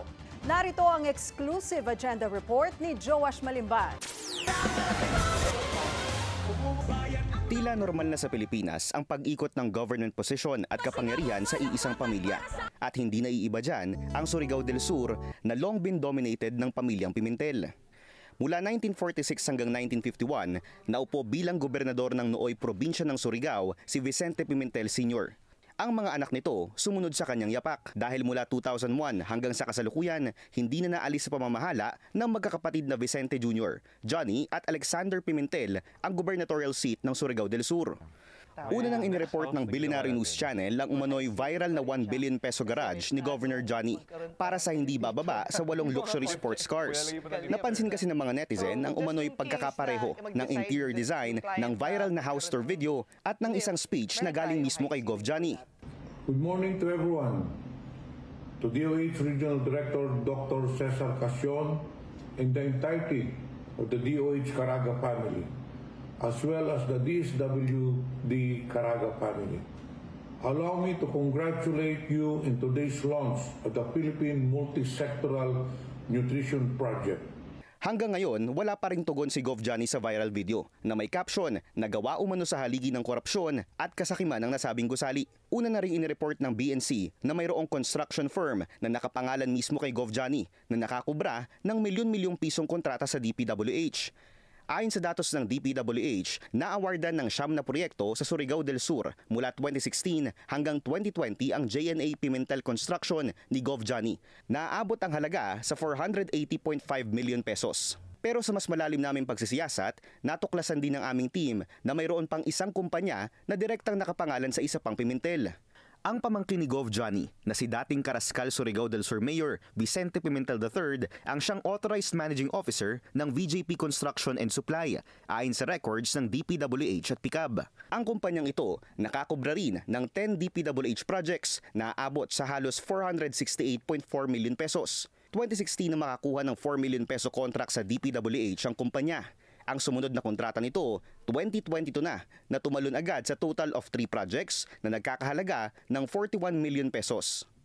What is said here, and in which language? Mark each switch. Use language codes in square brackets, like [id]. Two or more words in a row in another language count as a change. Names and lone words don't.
[tl] Narito ang [en] exclusive agenda report [tl] ni Joash Malimban. Tila normal na sa Pilipinas ang pag-ikot ng [en] government position [tl] at kapangyarihan sa iisang pamilya. At hindi naiiba dyan ang Surigao del Sur na [en] long been dominated [tl] ng pamilyang Pimentel. Mula 1946 hanggang 1951, naupo bilang gobernador ng nooy probinsya ng Surigao si Vicente Pimentel Sr. Ang mga anak nito sumunod sa kanyang yapak dahil mula 2001 hanggang sa kasalukuyan, hindi na naalis sa pamamahala ng magkakapatid na Vicente Jr., Johnny at Alexander Pimentel ang [en] gubernatorial seat [tl] ng Surigao del Sur. Una nang inireport ng Billionaire News Channel ang umano'y viral na [en] 1 billion peso garage [tl] ni Governor Johnny para sa hindi bababa sa 8 [en] luxury sports cars. [tl] Napansin kasi ng mga netizen ang umano'y pagkakapareho ng [en] interior design [tl] ng viral na [en] house tour video [tl] at ng isang speech na galing mismo kay Gov. Johnny. [en] Good morning to everyone. To DOH Regional Director Dr. Cesar Casion and the entirety of the DOH Caraga family, as well as the DSWD Caraga family. Allow me to congratulate you in today's launch of the Philippine Multi-Sectoral Nutrition Project. [tl] Hanggang ngayon, wala pa ring tugon si Gov. Johnny sa viral video na may caption na gawa umano sa haligi ng korupsyon at kasakiman ng nasabing gusali. Una na rin inireport ng BNC na mayroong construction firm na nakapangalan mismo kay Gov. Johnny na nakakubra ng milyon-milyong pisong kontrata sa DPWH. Ayon sa datos ng DPWH, naawardan ng 9 na proyekto sa Surigao del Sur mula 2016 hanggang 2020 ang JNA Pimentel Construction ni Gov. Johnny. Naaabot ang halaga sa 480.5 million pesos. Pero sa mas malalim naming pagsisiyasat, natuklasan din ng aming team na mayroon pang isang kumpanya na direktang nakapangalan sa isa pang Pimentel. Ang pamangkin ni Gov. Johnny na si dating Karaskal Surigao del Sur Mayor Vicente Pimentel III ang siyang [en] authorized managing officer [tl] ng VJP Construction and Supply ayon sa records ng DPWH at PICAB. Ang kumpanyang ito nakakubra rin ng 10 DPWH projects na aabot sa halos 468.4 million pesos. 2016 na makakuha ng 4 [en] million peso contract [tl] sa DPWH ang kumpanya. Ang sumunod na kontrata nito, 2022 na tumalon agad sa [en] total of 3 projects [tl] na nagkakahalaga ng 41 million pesos.